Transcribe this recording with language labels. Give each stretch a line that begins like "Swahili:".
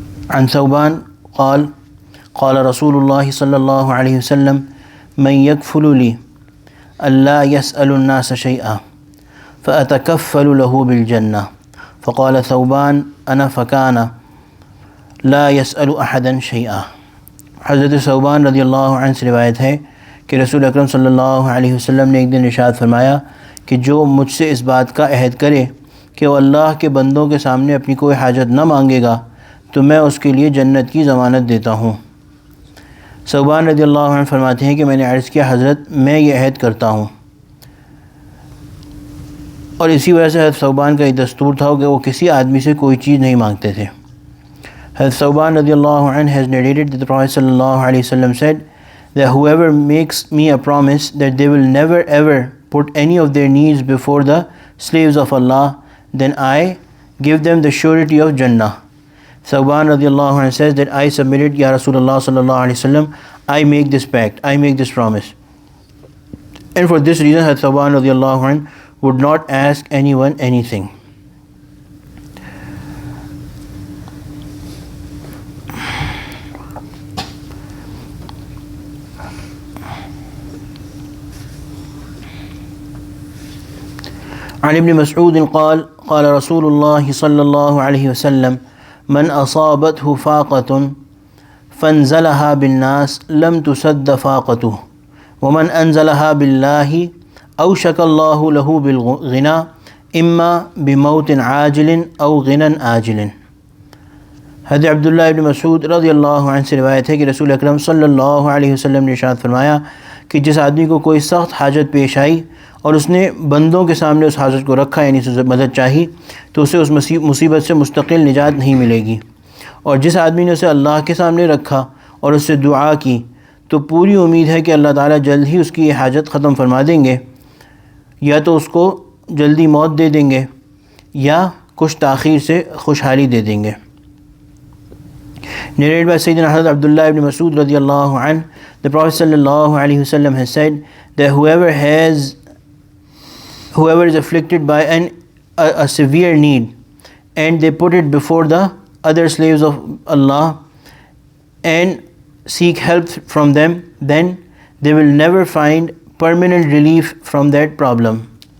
Arabic: عن ثوبان قال قال رسول الله صلى الله عليه وسلم من يكفل لي ألا يسأل الناس شيئا فأتكفل له بالجنة فقال ثوبان أنا فكان لا يسأل أحدا شيئا.
Urdu: حضرت ثوبان رضی اللہ عنہ سے روایت ہے کہ رسول اکرم صلی اللہ علیہ وسلم نے ایک دن ارشاد فرمایا کہ جو مجھ سے اس بات کا عہد کرے کہ وہ اللہ کے بندوں کے سامنے اپنی کوئی حاجت نہ مانگے گا تو میں اس کے لیے جنت کی ضمانت دیتا ہوں. ثوبان رضی اللہ عنہ فرماتے ہیں کہ میں نے عرض کیا حضرت میں یہ عہد کرتا ہوں، اور اسی وجہ سے حضرت ثوبان کا یہ دستور تھا کہ وہ کسی آدمی سے کوئی چیز نہیں مانگتے تھے.
English: حضرت ثوبان رضی اللہ عنہ has narrated that the Prophet sallallahu alaihi wasallam said that whoever makes me a promise that they will never ever put any of their needs before the slaves of Allah, then I give them the surety of Jannah. Thawban radiallahu anhu says that I submitted, Ya Rasulullah sallallahu alayhi wasallam, I make this pact, I make this promise. And for this reason, Thawban radiallahu anhu would not ask anyone anything.
Arabic: عن ابن مسعود قال قال رسول الله صلى الله عليه وسلم من أصابته فاقة فانزلها بالناس لم تسد فاقته ومن أنزلها بالله أوشك الله له بالغنى إما بموت عاجل أو غنى آجل.
Urdu: حضرت عبداللہ ابن مسعود رضی اللہ عنہ سے روایت ہے کہ رسول اکرم صلی اللہ علیہ وسلم نے ارشاد فرمایا کہ جس آدمی کو کوئی سخت حاجت پیش آئی اور اس نے بندوں کے سامنے اس حاجت کو رکھا، یعنی اسے مدد چاہی، تو اسے اس مصیبت سے مستقل نجات نہیں ملے گی. اور جس آدمی نے اسے اللہ کے سامنے رکھا اور اس سے دعا کی تو پوری امید ہے کہ اللہ تعالیٰ جلد ہی اس کی یہ حاجت ختم فرما دیں گے، یا تو اس کو جلدی موت دے دیں گے یا کچھ تاخیر سے خوشحالی دے دیں گے.
English: Narrated by Sayyidina Hazrat Abdullah ibn Mas'ud radiallahu anhu, the Prophet sallallahu alaihi wasallam has said that whoever is afflicted by a severe need and they put it before the other slaves of Allah and seek help from them, then they will never find permanent relief from that problem.